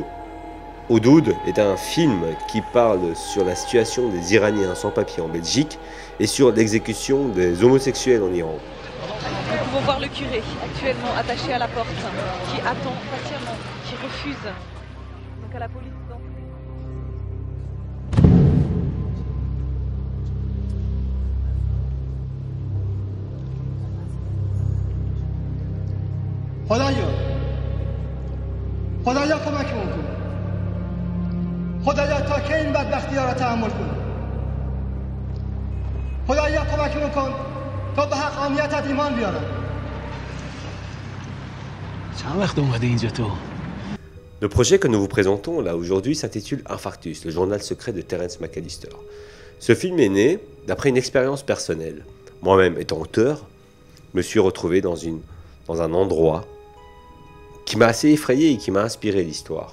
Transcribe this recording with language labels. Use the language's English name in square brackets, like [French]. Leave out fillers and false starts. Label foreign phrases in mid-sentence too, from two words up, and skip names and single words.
[French] Houdoud est un film qui parle sur la situation des Iraniens sans papier en Belgique et sur l'exécution des homosexuels en Iran. Nous pouvons voir le curé, actuellement attaché à la porte, qui attend patiemment, qui refuse. Donc à la police d'entrer. [Persian] خدایا کمکمون کن. خدایا تا که این بدبختی‌ها را تحمل کنیم. خدایا کمکمون کن تا به حقانیتت ایمان بیارم. چند وقت اومدی اینجا تو؟ [French] Le projet que nous vous présentons là aujourd'hui s'intitule Infarctus, le journal secret de Terence McAllister. Ce film est né d'après une expérience personnelle. Moi-même étant auteur, je me suis retrouvé dans un endroit qui m'a assez effrayé et qui m'a inspiré l'histoire.